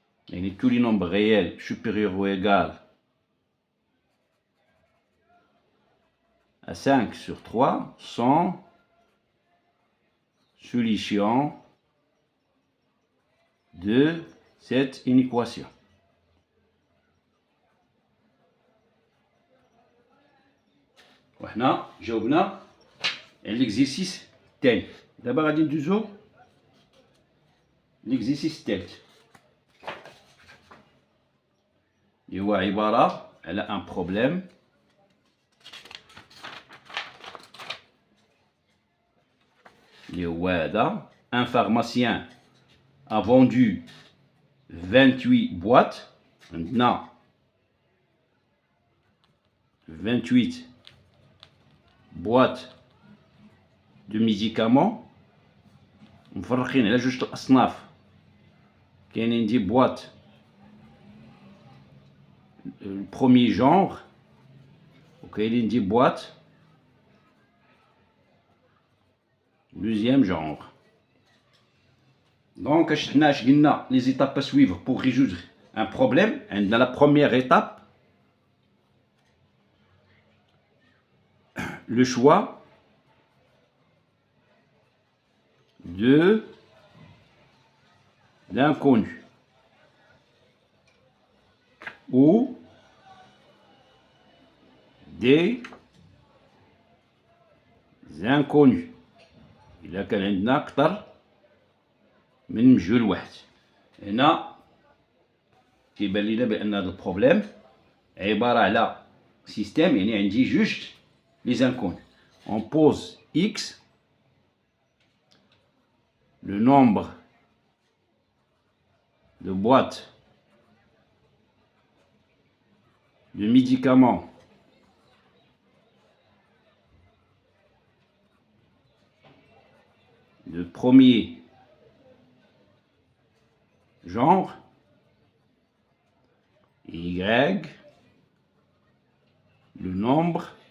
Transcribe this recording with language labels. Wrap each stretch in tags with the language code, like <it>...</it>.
<fr>Et tous les nombres réels supérieurs ou égal à 5 sur 3 sont solutions de cette inéquation.</fr> <ar>وحنا جاوبنا</ar> <fr>l'exercice tel. D'abord</fr> <ar>غادي ندوزو</ar> <fr>l'exercice tel.</fr> <ar>اللي هو عبارة على</ar> <fr>un problème</fr> <ar>اللي هو هذا.</ar> <fr>Un pharmacien a vendu 28 boîtes.</fr> <ar>عندنا 28</ar> <fr>boîtes de médicaments</fr> <ar>مفرقين على جوج الأصناف. كاينين</ar> <fr>دي boîtes le premier genre</fr> <ar>وكاينين</ar> <fr>دي boîtes deuxième genre. Donc</fr> <ar>حنا اش قلنا</ar> <fr>les étapes à suivre pour résoudre un problème.</fr> <ar>عندنا</ar> <fr>la première étape le choix de l'inconnu ou des inconnus.</fr> <ar>إلا كان عندنا أكثر من مجهول واحد. هنا كيبان لينا بأن هذا البروبليم عبارة على سيستيم، يعني عندي جوج</ar> <fr>les inconnus. On pose x, le nombre de boîtes de médicaments de premier genre, y, le nombre</fr>